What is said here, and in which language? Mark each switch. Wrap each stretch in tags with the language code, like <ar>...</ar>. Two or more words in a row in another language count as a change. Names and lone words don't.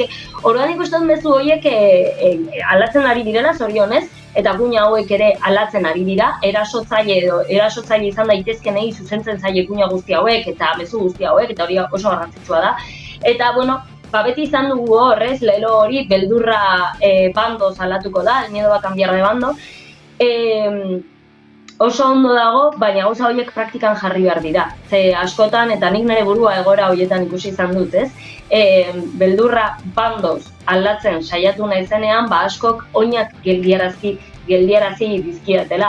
<eu>Orduan ikusten bezu horiek aldatzen ari direla, zorionez, eta kuña hauek ere aldatzen ari dira, erasotzaile izan daitezkenei zuzentzen zaile kuña guzti hauek eta mezu guzti hauek, eta hori oso garrantzitsua da. Eta, beti izan dugu horrez, lelo hori, beldurra bandoz aldatuko da,</eu> <es>el miedo va a cambiar de bando.</es> <eu>Oso ondo dago, baina gauza horiek praktikan jarri behar dira. Ze askotan, eta nik nire burua egoera horietan ikusi izan dut, ez? Beldurra bandoz aldatzen saiatu naizenean, askok oinak geldiarazi dizkidatela.</eu>